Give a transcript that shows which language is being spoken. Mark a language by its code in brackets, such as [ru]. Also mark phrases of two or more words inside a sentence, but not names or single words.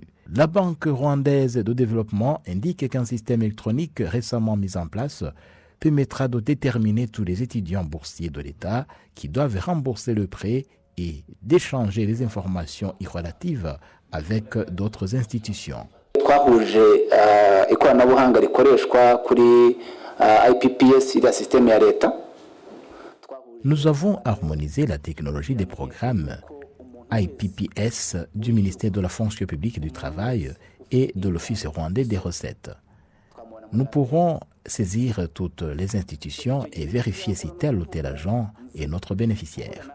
[fr] La Banque rwandaise de développement indique qu'un système électronique récemment mis en place permettra de déterminer tous les étudiants boursiers de l'État qui doivent rembourser le prêt et d'échanger les informations relatives avec d'autres institutions. [rw] Twahuje ikoranabuhanga rikoreshwa kuri IPPS iriya système ya leta. [fr] Nous avons harmonisé la technologie des programmes IPPS du ministère de la fonction publique et du travail et de l'Office rwandais des recettes. Nous pourrons saisir toutes les institutions et vérifier si tel ou tel agent est notre bénéficiaire.